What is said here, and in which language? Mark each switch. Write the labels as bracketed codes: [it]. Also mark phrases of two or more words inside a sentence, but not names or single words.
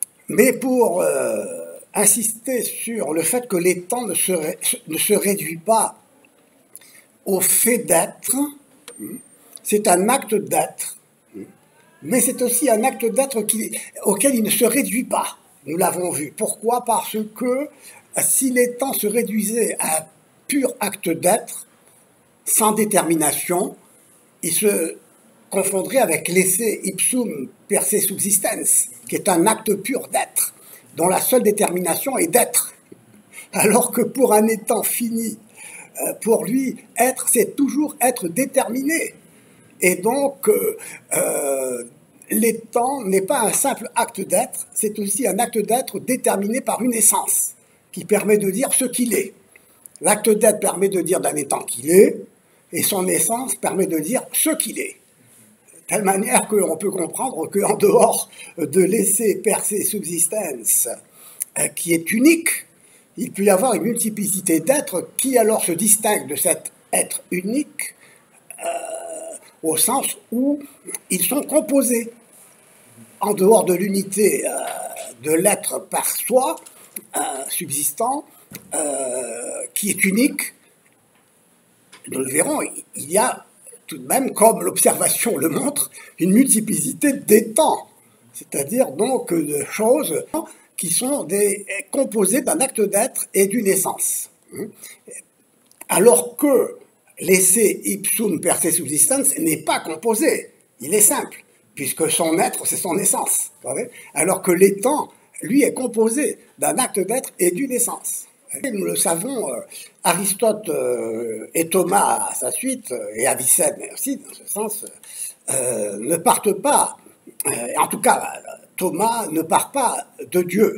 [fr] Mais pour insister sur le fait que l'étant ne se réduit pas au fait d'être, c'est un acte d'être, mais c'est aussi un acte d'être auquel il ne se réduit pas. Nous l'avons vu. Pourquoi? Parce que si l'étant se réduisait à un pur acte d'être, sans détermination, il se confondrait avec l' [la] esse ipsum per se subsistens, [fr] qui est un acte pur d'être, dont la seule détermination est d'être. Alors que pour un étant fini, pour lui, être, c'est toujours être déterminé. Et donc, l'étant n'est pas un simple acte d'être, c'est aussi un acte d'être déterminé par une essence, qui permet de dire ce qu'il est. L'acte d'être permet de dire d'un étant qu'il est, et son essence permet de dire ce qu'il est. De telle manière qu'on peut comprendre qu'en dehors de l' [la] esse per se subsistens, [fr] qui est unique, il peut y avoir une multiplicité d'êtres qui alors se distinguent de cet être unique au sens où ils sont composés. En dehors de l'unité de l'être par soi, subsistant, qui est unique, nous le verrons, il y a tout de même, comme l'observation le montre, une multiplicité d'états, c'est-à-dire donc de choses qui sont composées d'un acte d'être et d'une essence. Alors que l' [la] esse ipsum per se subsistens [fr] n'est pas composé, il est simple, puisque son être, c'est son essence. Alors que l'étant, lui, est composé d'un acte d'être et d'une essence. Et nous le savons, Aristote et Thomas à sa suite, et Avicenne aussi, dans ce sens, ne partent pas, en tout cas, Thomas ne part pas de Dieu.